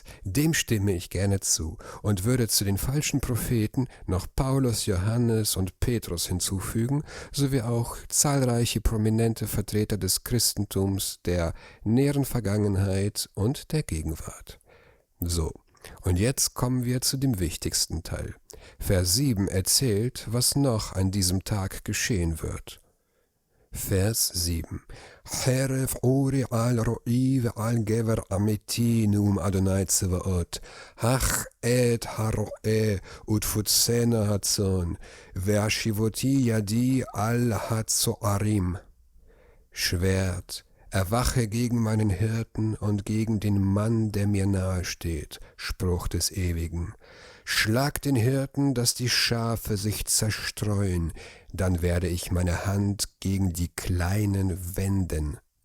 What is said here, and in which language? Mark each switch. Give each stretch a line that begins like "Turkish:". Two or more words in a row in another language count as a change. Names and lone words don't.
German: Dem stimme ich gerne zu und würde zu den falschen Propheten noch Paulus, Johannes und Petrus hinzufügen, sowie auch zahlreiche prominente Vertreter des Christentums der näheren Vergangenheit und der Gegenwart. So. Und jetzt kommen wir zu dem wichtigsten Teil. Vers 7 erzählt, was noch an diesem Tag geschehen wird. Vers 7.
Hebrew: חרב עורי על רועי ועל גבר עמיתי נאם אדוני צבאות. הך את הרועה ותפוצינה הצאן. והשבותי ידי על הצוערים.
German: Schwert, erwache gegen meinen Hirten und gegen den Mann, der mir nahe steht, Spruch des Ewigen. Schlag den Hirten, dass die Schafe sich zerstreuen, dann werde ich meine Hand gegen die Kleinen wenden.